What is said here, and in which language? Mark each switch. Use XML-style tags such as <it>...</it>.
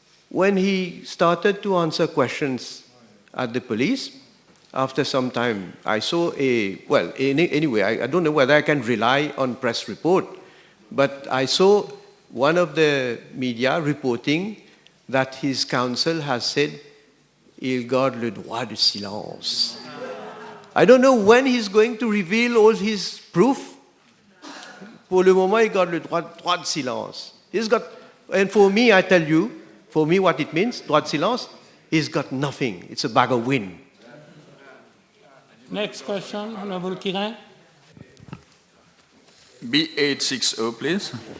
<en>When he started to answer questions at the police, after some time, I saw anyway, I don't know whether I can rely on press report, but I saw one of the media reporting that his counsel has said,</en> <fr>il garde le droit de silence.</fr> <en>I don't know when he's going to reveal all his proof.</en> <fr>Pour le moment, il garde le droit de silence.</fr> <en>He's got, and for me, I tell you, for me what it means,</en> <fr>droit de silence,</fr> <en>he's got nothing. It's a bag of wind. Next question, Honourable Kirin. B860, please.</en>